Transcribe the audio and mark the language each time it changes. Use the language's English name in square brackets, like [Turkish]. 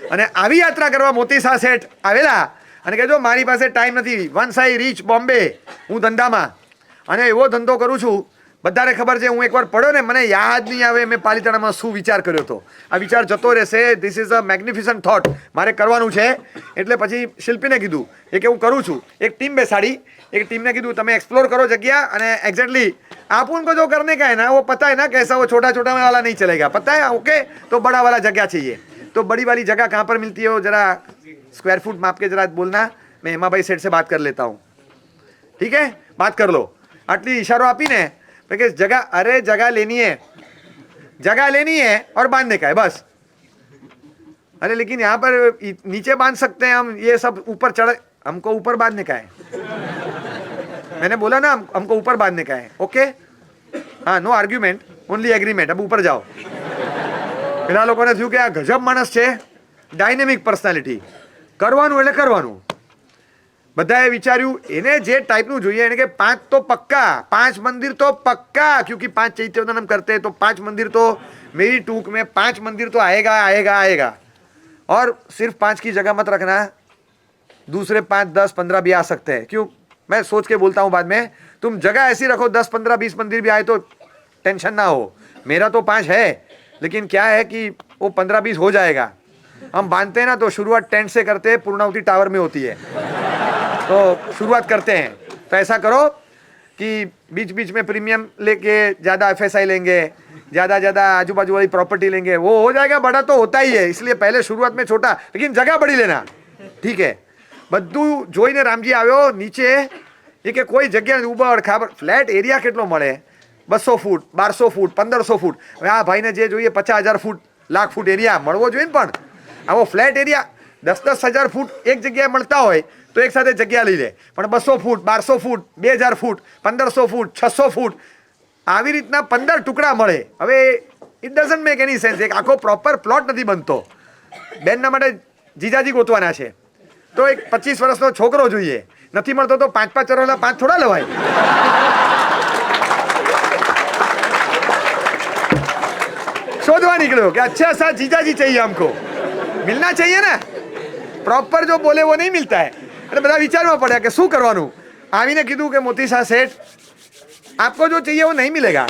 [Gujarati] અને આવી યાત્રા કરવા મોતી શાહ શેઠ આવેલા અને કે જો મારી પાસે ટાઈમ નથી, [English] once I reach Bombay, [Gujarati] હું ધંધામાં, અને એવો ધંધો કરું છું, બધાને ખબર છે. હું એકવાર પડ્યો ને મને યાદ નહીં આવે મેં પાલીતાણામાં શું વિચાર કર્યો હતો. આ વિચાર જતો રહેશે. [English] this is a magnificent thought, [Gujarati] મારે કરવાનું છે. એટલે પછી શિલ્પીને કીધું એ કે હું કરું છું. એક ટીમ બેસાડી, એક ટીમને કીધું તમે એક્સપ્લોર કરો જગ્યા, અને એક્ઝેક્ટલી [Hindi] आप उनको जो करने का है ना वो पता है ना कैसा, वो छोटा छोटा वाला नहीं चलेगा, पता है, ओके. तो बड़ा वाला जगह चाहिए. तो बड़ी वाली जगह कहाँ पर मिलती है वो जरा स्क्वायर फुट माप के जरा बोलना, मैं हेमा भाई सेठ से बात कर लेता हूँ, ठीक है, बात कर लो. [Gujarati] आटली इशारो આપીને [Hindi] कि जगह, अरे जगह लेनी है, जगह लेनी है और बांधने का है बस. अरे लेकिन यहाँ पर नीचे बांध सकते हैं हम, ये सब ऊपर चढ़, हमको ऊपर बांधने का है. मैंने बोला ना हमको ऊपर बांधने का है, ओके. हाँ, [English] No argument, only agreement. [Hindi] अब ऊपर जाओ. [Gujarati] પેલા લોકોને થયું કે આ ગજબ માણસ છે, ડાયનેમિક પર્સનાલિટી, કરવાનું એટલે કરવાનું. બધાએ વિચાર્યું એને જે ટાઈપનું જોઈએ, એને કે 5 તો પક્કા, 5 [Hindi] મંदिर तो पक्का, क्योंकि 5 चैत्योदनम करते हैं तो 5 मंदिर तो मेरी टूक में 5 मंदिर तो आएगा आएगा आएगा. और सिर्फ 5 की जगह मत रखना, दूसरे 5, 10, 15 भी आ सकते हैं. क्यों, मैं सोच के बोलता हूँ बाद में. तुम जगह ऐसी रखो 10, 15, 20 मंदिर भी आए तो टेंशन ना हो. मेरा तो 5 है, लेकिन क्या है कि वो 15, 20 हो जाएगा. हम बांधते हैं ना तो शुरुआत टेंट से करते हैं, पूर्णावती टावर में होती है. तो शुरुआत करते हैं. तो ऐसा करो कि बीच बीच में प्रीमियम लेके ज़्यादा FSI लेंगे, ज़्यादा आजू बाजू वाली प्रॉपर्टी लेंगे, वो हो जाएगा. बड़ा तो होता ही है, इसलिए पहले शुरुआत में छोटा, लेकिन जगह बड़ी लेना, ठीक है. [Gujarati] બધું જોઈને રામજી આવ્યો નીચે. એ કે કોઈ જગ્યા ઉબડ ખાબડ, ફ્લેટ એરિયા કેટલો મળે? 200 ફૂટ, 1200 ફૂટ, 1500 ફૂટ. હવે આ ભાઈને જે જોઈએ 50,000 ફૂટ, લાખ ફૂટ એરિયા મળવો જોઈએ ને. પણ આવો ફ્લેટ એરિયા 10-10 હજાર ફૂટ એક જગ્યાએ મળતા હોય તો એક સાથે જગ્યા લઈ લે. પણ 200 ફૂટ, 1200 ફૂટ, 2000 ફૂટ, 1500 ફૂટ, 600 ફૂટ, આવી રીતના 15 ટુકડા મળે. હવે [English] It doesn't make any sense. [Gujarati] એક આખો પ્રોપર પ્લોટ નથી બનતો. બેનના માટે જીજાજી ગોતવાના છે તો એક 25 વર્ષનો છોકરો જોઈએ, નથી મળતો તો 5-5 વર્ષના 5 થોડા લવાય. શોધવા નીકળ્યો કે [Hindi] अच्छा सा जीजाजी चाहिए हमको, मिलना चाहिए ना. प्रॉपर जो बोले वो नहीं मिलता है. [Gujarati] એટલે બધા વિચારવા પડ્યા કે શું કરવાનું. આવીને કીધું કે મોતી શાહ શેઠ, [Hindi] आपको जो चाहिए वो नहीं मिलेगा.